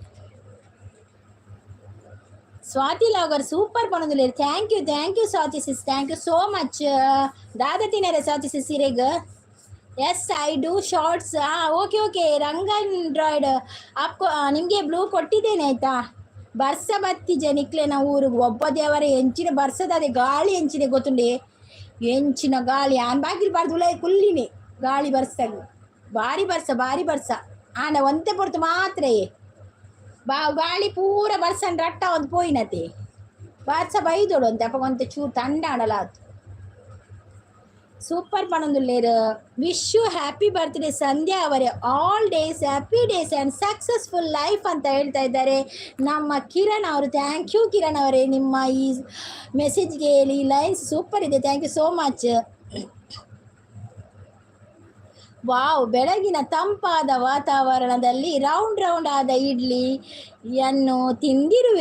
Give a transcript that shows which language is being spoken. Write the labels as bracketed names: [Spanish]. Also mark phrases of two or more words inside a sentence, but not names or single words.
[Tulu] ಸ್ವಾತಿ ಲಾಗರ್ ಸೂಪರ್ ಪಣದಲ್ಲಿ. [English] thank you Swathi sis, thank you so much. [Tulu] ದಾದ ತಿನ್ನರೆ ಸ್ವಾತಿ ಸಿಸ್ ಇರೇಗ. [English] yes I do shorts. [Kannada] ಓಕೆ ರಂಗನ್ ಡ್ರಾಯ್ಡ್ ಆಪ್ಕೋ ನಿಮಗೆ ಬ್ಲೂ ಕೊಟ್ಟಿದ್ದೇನೆ ಆಯಿತಾ. [Tulu] ಬರ್ಸ ಬತ್ತಿಜೆ ನಿಕ್ಲೆ ನಾವು ಊರಿಗೆ ಒಬ್ಬ ದೇವರ ಎಂಚಿನ ಬರ್ಸದ. ಅದೇ ಗಾಳಿ ಎಂಚಿನ ಗೊತ್ತುಂಡೆ, ಎಂಚಿನ ಗಾಳಿ ಆನ್ ಬಾಗಿಲ್ಬಾರ್ದು ಉಳ ಕುಲ್ಲಿನಿ ಗಾಳಿ ಬರ್ಸಾಗಿ. ಭಾರಿ ಬರ್ಸ ಆಂಡ ಒಂತೆ ಪೊರ್ತು ಮಾತ್ರ ಗಾಳಿ ಪೂರ ಬರ್ಸನ್ ರಟ್ಟ ಒಂದು ಪೋಯಿನತೆ ಬರ್ಸ ಬೈದೋಡು ಅಂತ ಅಪ್ಪ ಒಂತೆ ಚೂರು ತಂಡ ಆಡಲಾತು. ಸೂಪರ್ ಪಣಂದುಲ್ಲೇರು. [English] wish you happy birthday Sandhya ಅವರೇ. all days happy days and successful life [Kannada] ಅಂತ ಹೇಳ್ತಾ ಇದ್ದಾರೆ ನಮ್ಮ ಕಿರಣ್ ಅವರು. [English] thank you [Kannada] ಕಿರಣ್ ಅವರೇ, ನಿಮ್ಮ ಈ ಮೆಸೇಜ್ಗೆ ಈ ಲೈನ್ಸ್ ಸೂಪರ್ ಇದೆ. [English] thank you so much. [Kannada] ವಾವ್, ಬೆಳಗಿನ ತಂಪಾದ ವಾತಾವರಣದಲ್ಲಿ ರೌಂಡ್ ಆದ ಇಡ್ಲಿಯನ್ನು ತಿಂದಿರುವೆ.